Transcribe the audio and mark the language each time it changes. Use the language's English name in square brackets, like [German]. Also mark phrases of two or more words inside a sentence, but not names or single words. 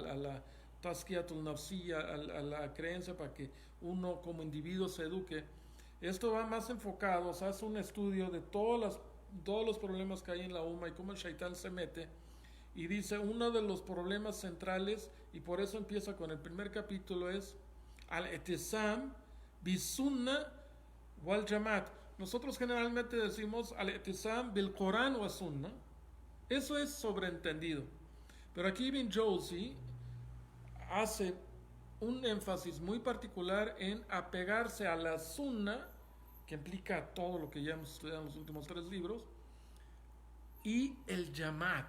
[Spanish] la [Arabic] تزكية النفسية, [Spanish] a la creencia para que uno como individuo se eduque, esto va más enfocado, o sea, hace un estudio de todos los problemas que hay en la umma y cómo el shaitán se mete y dice uno de los problemas centrales, y por eso empieza con el primer capítulo, es [Arabic] الاعتصام بالسنة والجماعة. [Spanish] Nosotros generalmente decimos [Arabic] الاعتصام بالقرآن [Spanish] o sunna, eso es sobreentendido, pero aquí Ibn Jawzi hace un énfasis muy particular en apegarse a la sunna, que implica todo lo que ya hemos estudiado en los últimos 3 libros, y el yamat.